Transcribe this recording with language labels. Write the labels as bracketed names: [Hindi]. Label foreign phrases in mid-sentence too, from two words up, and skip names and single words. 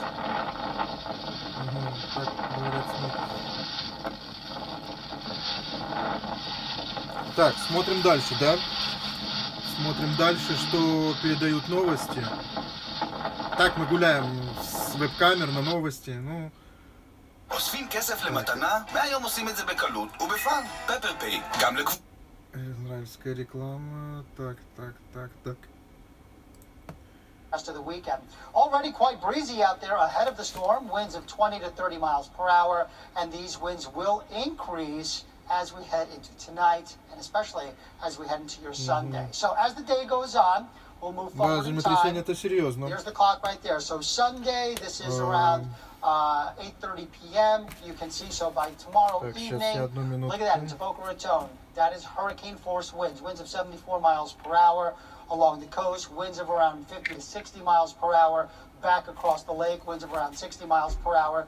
[Russian] так, говорят, так, смотрим дальше, да? Смотрим дальше, что передают новости. Так, мы гуляем с веб-камер на новости, ну... [Hebrew] אוספים כסף למתנה, מהיום עושים את זה בקלות, ובפעם, פפר פיי, גם [Russian] израильская реклама, так. [English] Rest of the weekend. Already quite breezy out there ahead of the storm, winds of 20 to 30 miles per hour, and these winds will increase as we head into tonight, and especially as we head into your Sunday. So as the day goes on, we'll move forward in time. [Russian] Это серьезно. [English] There's the clock right there. So Sunday, this is around 8:30 p.m. You can see, so by tomorrow evening, look at that, into Boca Raton. That is hurricane force winds, winds of 74 miles per hour along the coast, winds of around 50 to 60 miles per hour back across the lake, winds of around 60 miles per hour.